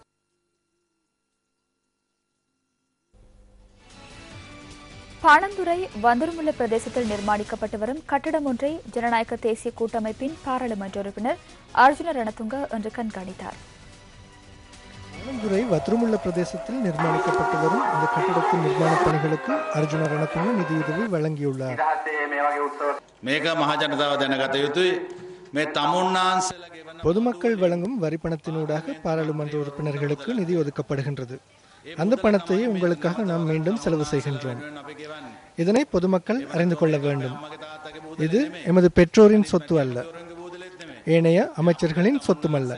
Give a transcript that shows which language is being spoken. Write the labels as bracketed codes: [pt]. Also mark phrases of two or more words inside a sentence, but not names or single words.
[ta] பாணந்துறை வந்தருமுல்ல பிரதேசத்தில் நிர்மாணிக்கப்பட்டு வரும் கட்டடம் ஒன்றை ஜனநாயக தேசிய கூட்டமைப்பின் பாராளுமன்ற உறுப்பினர் அர்ஜுன ரணதுங்க இன்று கண்காணித்தார். பாணந்துறை வத்திரமுல்ல பிரதேசத்தில் நிர்மாணிக்கப்பட்டு வரும் இந்த கட்டடத்தின் நிர்மாண பணிகளுக்கு அர்ஜுன ரணதுங்க நிதியுதவி வழங்கியுள்ளார். [si] මේක මහජනතාව දැනගත යුතුයි. මේ තමුන්නාන්සේලාගේ වන [ta] பொதுமக்கள் வழங்கும் வரிப்பணத்தினூடாக பாராளுமன்ற உறுப்பினர்களுக்கு நிதி ஒதுக்கப்படுகின்றது. அந்த பணத்தை உங்களுக்காக நாம் மீண்டும் செலவு செய்கின்றோம். இதனை பொதுமக்கள் அறிந்து கொள்ள வேண்டும். இது எமது பெற்றோரின் சொத்து அல்ல, ஏனைய அமைச்சர்களின் சொத்துமல்ல.